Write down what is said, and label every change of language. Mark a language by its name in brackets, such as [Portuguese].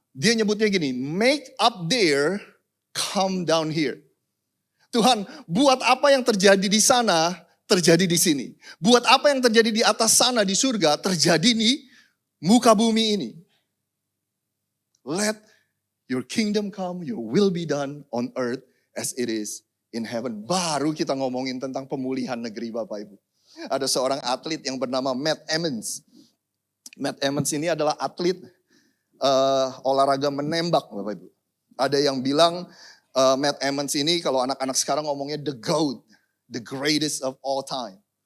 [Indonesian] Dia nyebutnya gini, [English] make up there, come down here. [Indonesian] Tuhan, buat apa yang terjadi di sana, terjadi di sini. Buat apa yang terjadi di atas sana di surga, terjadi di muka bumi ini. [English] Let your kingdom come, your will be done on earth as it is in heaven. [Indonesian] Baru kita ngomongin tentang pemulihan negeri Bapak Ibu. Ada seorang atlet yang bernama Matt Emmons. Matt Emmons ini adalah atlet olahraga menembak Bapak Ibu. Ada yang bilang Matt Emmons ini kalau anak-anak sekarang ngomongnya [English] the GOAT, the greatest of all time.